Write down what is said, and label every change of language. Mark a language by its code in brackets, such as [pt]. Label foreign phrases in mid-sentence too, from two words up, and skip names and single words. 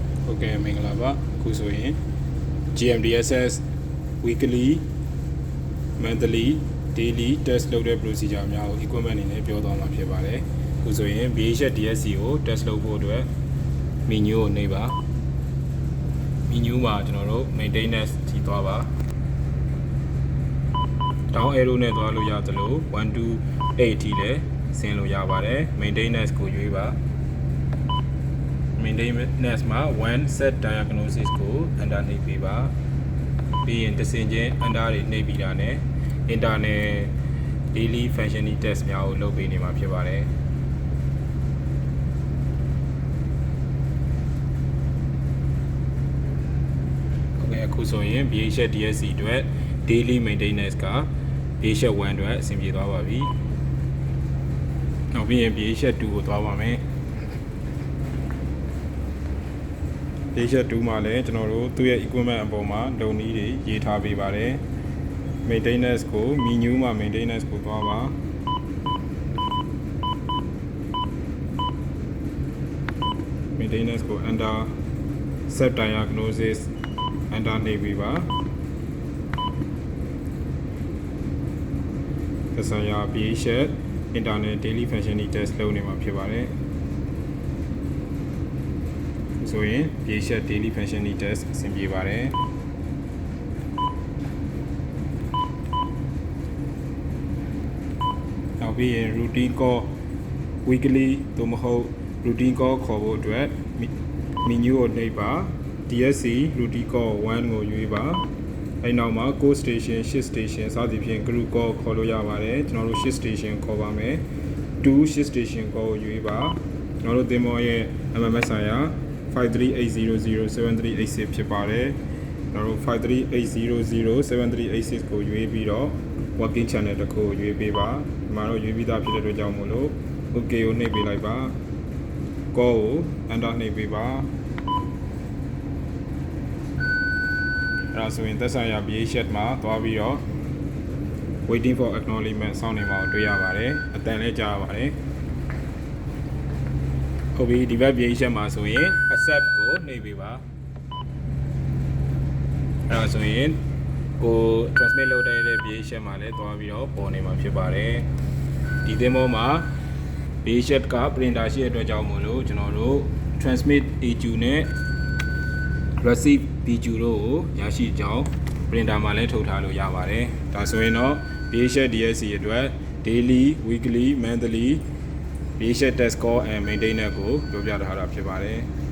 [my] ဟုတ်ကဲ့မင်္ဂလာပါအခုဆိုရင် [en] GMDSS weekly monthly daily test [my] လုပ်တဲ့ procedure များကို equipment အနေနဲ့ပြောသွားမှာဖြစ်ပါတယ်အခုဆိုရင် BHS DSC ကို test လုပ်ဖို့အတွက် menu ကိုနှိပ်ပါ menu မှာကျွန်တော်တို့ maintenance ကြီးသွားပါ [en] down arrow [my] နဲ့သွားလို့ရသလို1 to 8 ထိလည်းဆင်းလို့ရပါတယ် maintenance ကိုရွေးပါ maintenance မှာ [en] one set diagnosis [my] ကို enter နှိပ်ပေးပါပြီးရင်တစ်ဆင့်ချင်း enter တွေနှိပ်ပြီးတာနဲ့ [en] internal daily functioning test [my] များကိုလုပ်ပေးနေမှာဖြစ်ပါတယ်ဟုတ်ကဲ့အခုဆိုရင် BHS DSC အတွက် [en] daily maintenance [my] က BHS 1အတွက်အဆင်ပြေသွားပါပြီ နောက်ပြီးရင် BHS 2ကိုသွားပါမယ်BHS 2မှာလည်းကျွန်တော်တို့သူ့ရဲ့ equipment အပေါ်မှာလုံနည်းတွေရေးထားပေးပါတယ် maintenance ကို menu မှာ maintenance ကိုသွားပါ maintenance ကို [en] enter set diagnosis enter [my] နှိပ်ပေးပါသက်ဆိုင်ရာ [en] BHS internal daily functioning test [my] လုပ်နေမှာဖြစ်ပါတယ်ဆိုရင် [en] BHS daily functioning test [my] အဆင်ပြေပါတယ် နောက်ပြီးရင် [en] routine call weekly [my] သို့မဟုတ် [en] routine call [my] ခေါ်ဖို့အတွက် menu ကိုနှိပ်ပါ [en] DSC routine call 1 [my] ကိုရွေးပါအဲ့နောက်မှာ [en] call station shift station [my] စသည်ဖြင့် [en] group call [my] ခေါ်လို့ရပါတယ်ကျွန်တော်တို့ [en] shift station [my] ခေါ်ပါမယ်2 [en] shift station call [my] ကိုရွေးပါကျွန်တော်တို့သင်္ဘောရဲ့ MMS ဆိုင်ရာ 53800738ဖြစ်ပါတယ်ကျွန်တော်တို့53800738ကိုရွေးပြီးတော့ [en] working channel [my] တစ်ခုကိုရွေးပေးပါဒီမှာတော့ရွေးပြီးသားဖြစ်တဲ့အတွက်ကြောင့်မို့လို့ OK ကိုနှိပ်ပေးလိုက်ပါ call ကို enter နှိပ်ပေးပါ အဲ့ဒါဆိုရင်သက်ဆိုင်ရာ BHS မှာသွားပြီးတော့ [en] waiting for acknowledgement [my] စောင့်နေမှာကိုတွေ့ရပါတယ်အတန်လည်းကြားရပါတယ်ဟုတ်ပြီဒီဘက် BHS မှာဆိုရင် accept ကိုနှိပ်ပေးပါ အဲ့ဒါဆိုရင်ကို transmit လုပ်တဲ့ BHS မှာလည်းသွားပြီးတော့ပေါ်နေမှာဖြစ်ပါတယ်ဒီသင်္ဘောမှာ BHS က printer ရှိတဲ့အတွက်ကြောင့်မို့လို့ကျွန်တော်တို့ transmit AQ နဲ့ receive BQ တို့ကိုရရှိကြောင်း printer မှာလည်းထုတ်ထားလို့ရပါတယ်ဒါဆိုရင်တော့ BHS DSC အတွက် [en] daily weekly monthly BHS test call and maintenance [my] ကိုပြောပြထားတာဖြစ်ပါတယ်